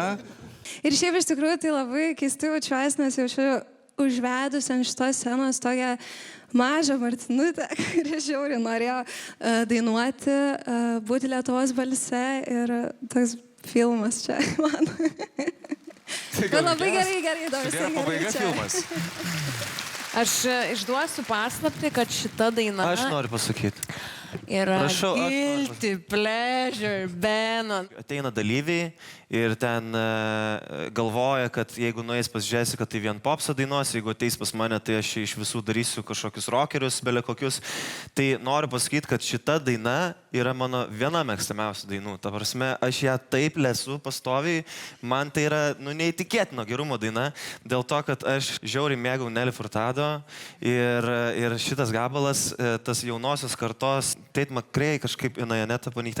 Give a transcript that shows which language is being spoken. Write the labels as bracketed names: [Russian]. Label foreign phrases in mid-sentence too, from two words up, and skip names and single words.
[Lithuanian] Ir šiaip iš tikrųjų tai labai keistai jaučiuosi, nes jaučiu užvedus ant šitos scenos tokią mažą Martinutę, kuri žiauriai norėjo dainuoti, būti Lietuvos balse ir toks filmas čia man. Bet labai gerai, įdomu. Gera pabaiga filmas. Aš išduosiu paslaptį, kad šita daina... Aš noriu pasakyti. Yra Prašau, [English] guilty pleasure, Beno. [Lithuanian] Ateina dalyviai ir ten galvoja, kad jeigu nueis pas Jessica, tai vien popsą dainuos, jeigu ateis pas mane, tai aš iš visų darysiu kažkokius rockerius, bele kokius. Tai noriu pasakyti, kad šita daina yra mano viena mėgstamiausių dainų. Ta prasme, aš ją taip lesu pastoviai, man tai yra neįtikėtino gerumo daina, dėl to, kad aš žiauriai mėgau Nelly Furtado ir šitas gabalas, tas jaunosios kartos, Tate McRae kažkaip Janeta Ponytė.